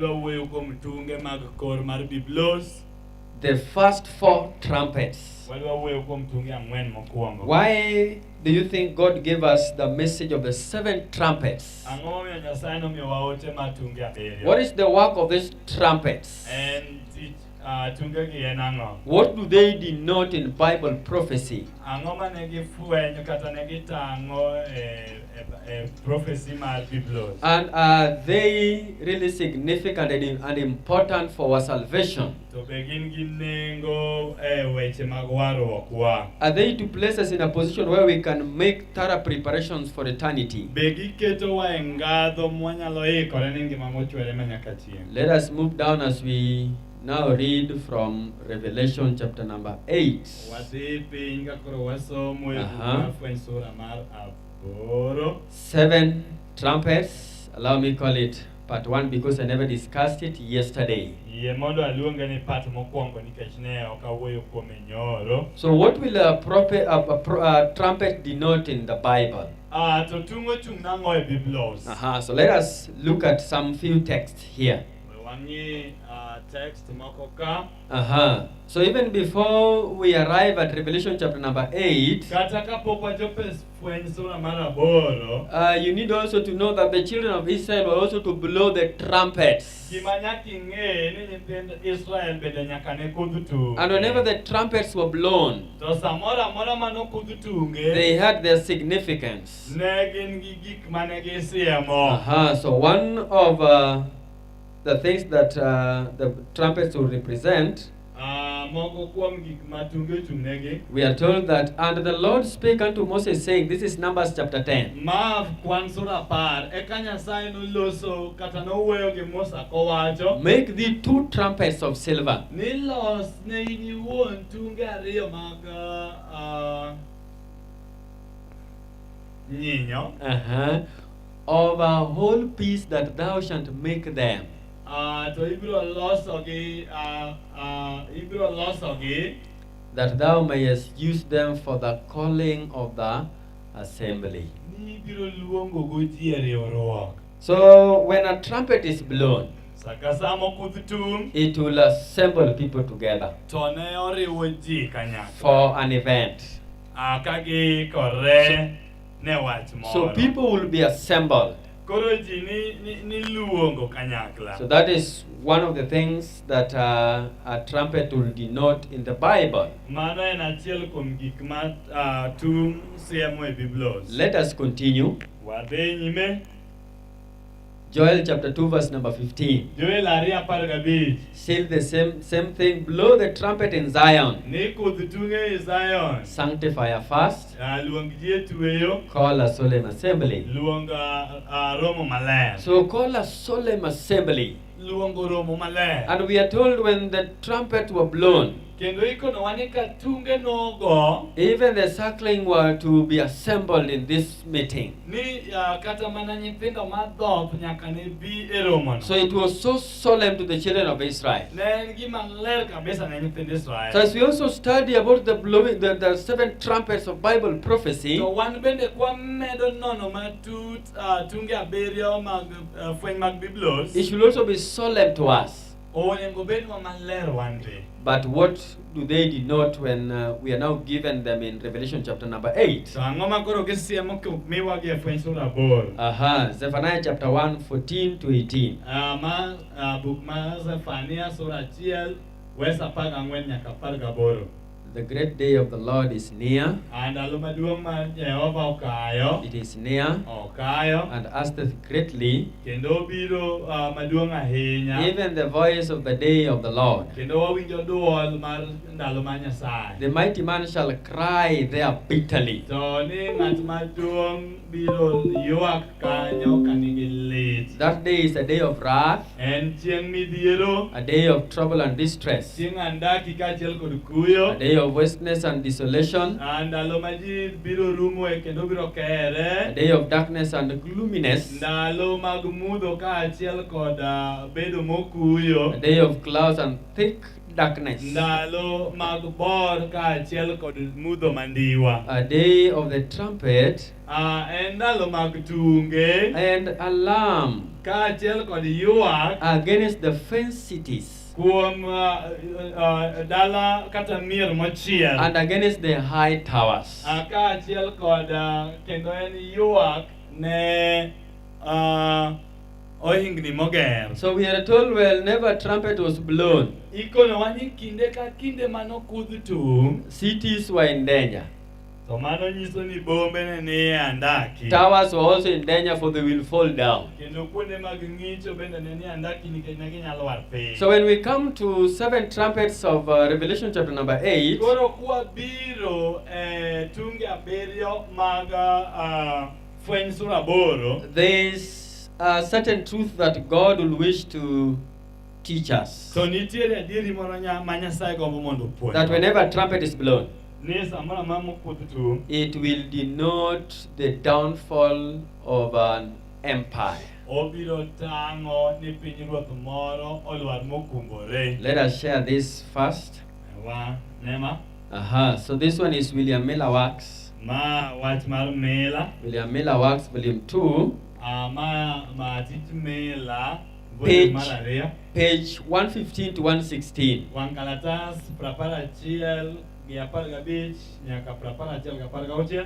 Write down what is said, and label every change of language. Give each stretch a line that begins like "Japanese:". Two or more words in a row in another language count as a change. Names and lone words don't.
English: The first four trumpets. Why do you think God gave us the message of the seven trumpets? What is the work of these trumpets?
Luo (Kenya and Tanzania): tungegi en ang'o?
English: What do they denote in Bible prophecy?
Luo (Kenya and Tanzania): Ang'o ma ne gifwenyo kata ne gitang'o e prophecy mar Biblos?
English: And are they really significant and important for our salvation?
Luo (Kenya and Tanzania): To be gin gi nengo e weche mag warruok wa.
English: Are they to place us in a position where we can make thorough preparations for eternity?
Luo (Kenya and Tanzania): Be giketowa e ngadho mwanyalo ikore ne ngima mochwere manyaka chieng'.
English: Let us move down as we now read from Revelation chapter number 8.
Luo (Kenya and Tanzania): Wadhi piny ka koro wasomo e Fweny sura mar 8.
English: 7 trumpets. Allow me call it part 1 because I never discussed it yesterday.
Luo (Kenya and Tanzania): Yie mondo aluonge ni part mokwongo nikech ne ok awuoyo kuome nyoro.
English: So what will a trumpet denote in the Bible?
Luo (Kenya and Tanzania): To tungo chung nang'o e Biblos.
English: So let us look at some few texts here.
Luo (Kenya and Tanzania): Wangi text moko ka.
English: So even before we arrive at Revelation chapter number 8,
Luo (Kenya and Tanzania): Kata kapok wachopo Fweny sura mar 8,
English: you need also to know that the children of Israel were also to blow the trumpets.
Luo (Kenya and Tanzania): gima nyaka ing'e ni nyithind Israel bende nyaka ne kudh tung.
English: And whenever the trumpets were blown,
Luo (Kenya and Tanzania): To samoro amora mano kudh tunge,
English: they had their significance.
Luo (Kenya and Tanzania): ne gin gi gik mane gisiemo.
English: So one of the things that the trumpets will represent,
Luo (Kenya and Tanzania): Moko kuom gik ma tunge chungnegi.
English: we are told that, and the Lord spake unto Moses, saying, this is Numbers chapter 10.
Luo (Kenya and Tanzania): Ma kwan sura 10, eka Nyasaye noloso kata nowuoyo gi Musa kowacho,
English: Make thee 2 trumpets of silver.
Luo (Kenya and Tanzania): ni los ne in iwuon tunge ariyo mag nyinyo.
English: Of a whole piece that thou shalt make them.
Luo (Kenya and Tanzania): To ibiro losogi
English: That thou mayest use them for the calling of the assembly.
Luo (Kenya and Tanzania): ni ibiro luongogo ji e riwruok.
English: So when a trumpet is blown,
Luo (Kenya and Tanzania): Saka samo kudh tung,
English: it will assemble people together
Luo (Kenya and Tanzania): to ne oriwo ji kanyakla
English: for an event.
Luo (Kenya and Tanzania): ka giikore ne wach moro.
English: So people will be assembled.
Luo (Kenya and Tanzania): Koro ji ni luongo kanyakla.
English: So that is one of the things that a trumpet will denote in the Bible.
Luo (Kenya and Tanzania): Mano en achiel kuom gik ma tung siemo e Biblos.
English: Let us continue.
Luo (Kenya and Tanzania): Wadhi nyime.
English: Joel chapter 2 verse number 15. Joel 2:15. Still the same thing. Blow the trumpet in Zion.
Luo (Kenya and Tanzania): Ni kudh tunge e Zion.
English: Sanctify a fast.
Luo (Kenya and Tanzania): Luong ji e tweyo.
English: Call a solemn assembly.
Luo (Kenya and Tanzania): Luong romo maler.
English: So call a solemn assembly.
Luo (Kenya and Tanzania): Luongo romo maler.
English: And we are told when the trumpets were blown,
Luo (Kenya and Tanzania): Kendo ikonowa ni ka tunge nogo,
English: even the suckling were to be assembled in this meeting.
Luo (Kenya and Tanzania): ni kata mana nyithindo madhoth nyaka ne bi e romono.
English: So it was so solemn to the children of Israel.
Luo (Kenya and Tanzania): Ne en gima ler kabisa ne nyithind Israel.
English: So as we also study about the blowing, the 7 trumpets of Bible prophecy,
Luo (Kenya and Tanzania): To wan bende kwamedo nono matut tunge abiriyo mag fweny mag Biblos,
English: it should also be solemn to us.
Luo (Kenya and Tanzania): onego bedwa maler wan be.
English: But what do they denote when we are now given them in Revelation chapter number 8?
Luo (Kenya and Tanzania): To ang'o ma koro gisiemo miwa gi e Fweny sura 8?
English: Zephaniah chapter 1, 14 to 18.
Luo (Kenya and Tanzania): Buk mar Zephania sura 1 verse 14 nyaka 18.
English: The great day of the Lord is near.
Luo (Kenya and Tanzania): Ndalo maduong' mar Jehova okayo.
English: It is near
Luo (Kenya and Tanzania): Okayo.
English: and hasteth greatly,
Luo (Kenya and Tanzania): Kendo obiro maduong' ahinya.
English: even the voice of the day of the Lord.
Luo (Kenya and Tanzania): Kendo wawinjo dwol mar ndalo mar Nyasaye.
English: The mighty man shall cry there bitterly.
Luo (Kenya and Tanzania): To ni ng'at maduong' biro ywak kanyo ka nigi lit.
English: That day is a day of wrath,
Luo (Kenya and Tanzania): En chieng' midhiero,
English: a day of trouble and distress,
Luo (Kenya and Tanzania): chieng' andaki kaachiel kod kuyo.
English: a day of wasteness and desolation,
Luo (Kenya and Tanzania): Ndalo ma ji biro rumoe kendo biro
English: a
Luo (Kenya and Tanzania): kere.
English: day of darkness and gloominess,
Luo (Kenya and Tanzania): Ndalo mag mudho kaachiel kod bedo mokuyo.
English: a day of clouds and thick darkness,
Luo (Kenya and Tanzania): Ndalo mag bor kaachiel kod mudho mandiwa.
English: a day of the trumpet
Luo (Kenya and Tanzania): En ndalo mag tunge
English: and alarm
Luo (Kenya and Tanzania): kaachiel kod ywak
English: against the fenced cities
Luo (Kenya and Tanzania): kuom dala kata mier mochiel.
English: and against the high towers.
Luo (Kenya and Tanzania): Kaachiel kod kendo en ywak ne ohingni moger.
English: So we are told whenever a trumpet was blown,
Luo (Kenya and Tanzania): Ikonowa ni kinde ka kinde manokudh tung,
English: cities were in danger.
Luo (Kenya and Tanzania): to mano nyiso ni bombe ne ni andaki.
English: Towers were also in danger, for they will fall down.
Luo (Kenya and Tanzania): Kendo kuonde mag ng'icho bende ne ni andaki nikech ne ginyalo war piny.
English: So when we come to 7 trumpets of Revelation chapter number 8,
Luo (Kenya and Tanzania): Koro kwa biro tunge abiriyo mag fweny sura 8,
English: there is a certain truth that God will wish to teach us.
Luo (Kenya and Tanzania): to nitiere adieri moro ma Nyasaye gombo mondo opuonj.
English: That whenever a trumpet is blown,
Luo (Kenya and Tanzania): Ni samoro amora mokudh tung,
English: it will denote the downfall of an empire.
Luo (Kenya and Tanzania): obiro tang'o ni pinyruoth moro olwar mokumbore.
English: Let us share this first.
Luo (Kenya and Tanzania): Wa nema
English: So this one is William Miller Works.
Luo (Kenya and Tanzania): ma wach mar Mila,
English: William Miller Works, volume 2,
Luo (Kenya and Tanzania): ma tich Mila
English: Page.
Luo (Kenya and Tanzania): mar ariyo,
English: page 115 to 116.
Luo (Kenya and Tanzania): wang' kalatas 11 gi 15 nyaka 11 gi 16.